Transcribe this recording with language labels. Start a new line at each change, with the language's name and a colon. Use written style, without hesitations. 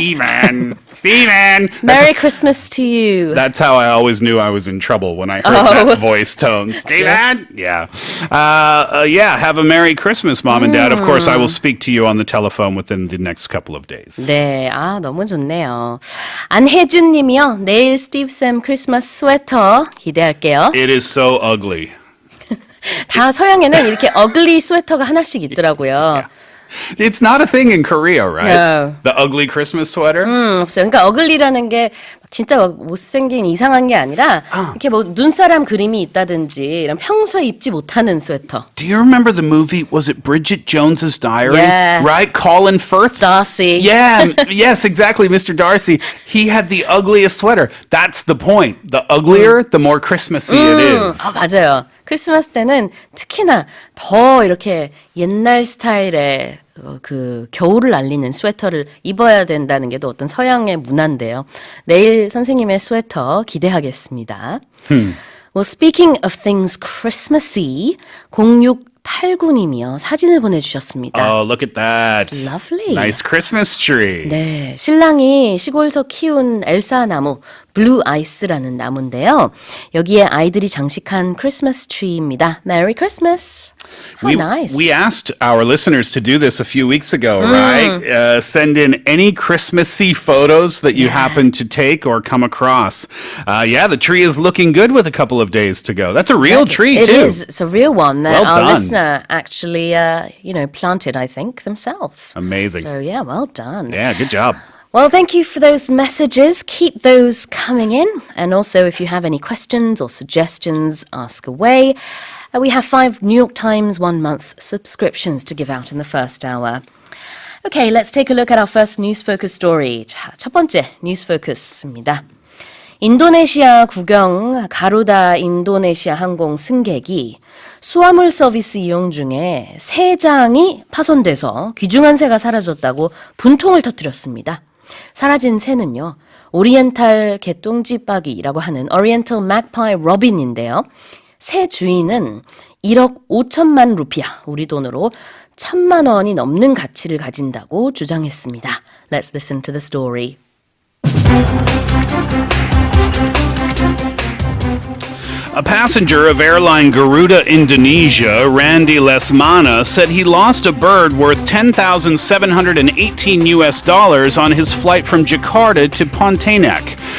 English: Stephen. Merry Christmas to you. That's how I always knew I was in trouble when I heard that voice tone. Stephen. Yeah. Yeah. Have a Merry Christmas, Mom and Dad. Of course, I will speak to you on the telephone within the next couple of days.
Korean: 네, 너무 좋네요. 안혜준 님이요. 내일 스티브쌤 크리스마스 스웨터 기대할게요.
English: It is so ugly.
Korean: 다 서양에는 이렇게 어글리 스웨터가 하나씩 있더라고요.
English: It's not a thing in Korea, right? No. The ugly Christmas sweater?
Korean: 없어요. 그러니까 어글리라는 게 진짜 못생긴 이상한 게 아니라 이렇게 뭐 눈사람 그림이 있다든지 이런 평소에 입지 못하는 스웨터.
English: Do you remember the movie? Was it Bridget Jones's Diary? Yeah. Right? Colin Firth? Darcy. Yeah, yes, exactly, Mr. Darcy. He had the ugliest sweater. That's the point. The uglier, the more Christmassy it is.
Korean: 맞아요. 크리스마스 때는 특히나 더 이렇게 옛날 스타일의 그 겨울을 알리는 스웨터를 입어야 된다는 게 또 어떤 서양의 문화인데요. 내일 선생님의 스웨터 기대하겠습니다.
English: Well, speaking of things Christmassy,
Korean: 0689님이요. 사진을 보내주셨습니다.
English: Oh, look at that. It's lovely. Nice Christmas tree.
Korean: 네, 신랑이 시골에서 키운 엘사 나무, 블루 아이스라는 나무인데요. 여기에 아이들이 장식한 크리스마스 트리입니다.
English: Merry Christmas. How nice. We asked our listeners to do this a few weeks ago, right? Send in any Christmassy photos that you happen to take or come across. Yeah, the tree is looking good with a couple of days to go. That's a real tree, It too. is. It's a real one that Well our done. listener actually, planted, I think, themselves. Amazing. So, yeah, well done. Yeah, good job. Well, thank you for those messages. Keep those coming in. And also, if you have any questions or suggestions, ask away. We have 5 New York Times 1-month subscriptions to give out in the first hour. Okay, let's take a look at our first News Focus story.
Korean: 자, 첫 번째
English: News Focus
Korean: 입니다. 인도네시아 국영 가루다 인도네시아 항공 승객이 수화물 서비스 이용 중에 새장이 파손돼서 귀중한 새가 사라졌다고 분통을 터뜨렸습니다. 사라진 새는요, 오리엔탈 개똥쥐빠기라고 하는 Oriental Magpie Robin인데요. 새 주인은 1억 5천만 루피아, 우리 돈으로 1,000만 원이 넘는 가치를 가진다고 주장했습니다.
English: Let's listen to the story. A passenger of airline Garuda Indonesia, Randy Lesmana, said he lost a bird worth $10,718 on his flight from Jakarta to Pontianak.